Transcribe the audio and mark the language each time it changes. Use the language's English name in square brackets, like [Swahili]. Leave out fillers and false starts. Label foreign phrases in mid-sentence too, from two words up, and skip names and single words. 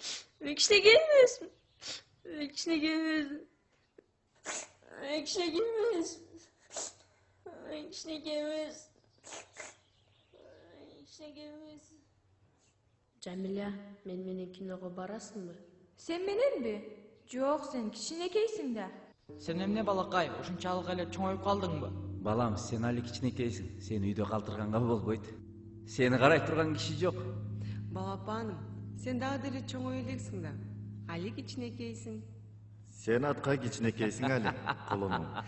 [Kyrgyz] Жамиля, мен менен киного барасыңбы? Сен мененби? Жоқ, sen кичинекейсиң да. Сен эмне балакай, ушунчалык эле чоңоюп калдыңбы? Балам, сен али кичинекейсиң. Сени үйдө калтырганга болбойт. Сени карай турган киши жок. Балапаным, сен дагы деле чоңой элексиң да. Али кичинекейсиң. Сен атка кичинекейсиң али, кулуну.